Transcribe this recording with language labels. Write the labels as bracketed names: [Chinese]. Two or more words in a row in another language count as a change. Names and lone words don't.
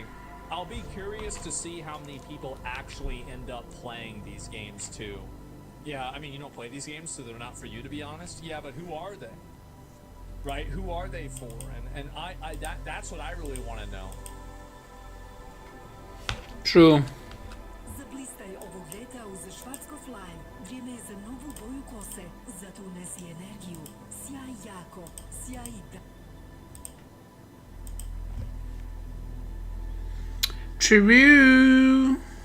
[English] I'll be curious to see how many people actually end up playing these games too. Yeah, I mean, you don't play these games, so they're not for you, to be honest. Yeah, but who are they? Right? Who are they for? And that's what I really want to know. True. [Croatian] Vrijeme je za novu boju kose, zato unesi energiju. Sjaj jako, sjaj da. [English] True.